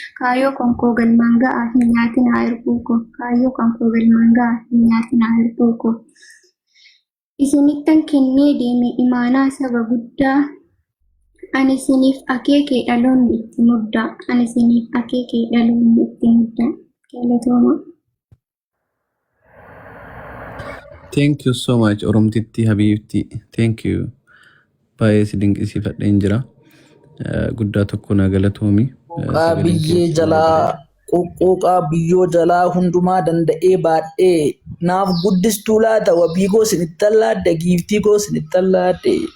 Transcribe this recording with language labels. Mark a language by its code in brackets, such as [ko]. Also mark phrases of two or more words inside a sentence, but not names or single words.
[om] Kaayyoo kan koo galmaan ga'aa hin nyaatinaa erguu koo. Kaayyoo kan koo galmaan ga'aa hin nyaatinaa erguu koo. Isinittan kennee deeme imaanaa saba guddaa. Ani isiniif akeekee dhaloonni itti muddaa. Ani isiniif akeekee dhaloonni itti muddaa. Galatooma. [en] Thank you so much, [om] Oromtitti Habiibti. [en] Thank you. [om] Baay'ee si dinqisiifadheen jira. Eh, guddaa tokko na galatoomi. Eh, Quuqaa sagaleen biyyee kee jalaa, baay'ee quuqquuqaa biyyoo jalaa hundumaa danda'ee baadhee, naaf guddistuu laata, wabii koo sinittan laadda, giiftii koo sinittan laadde.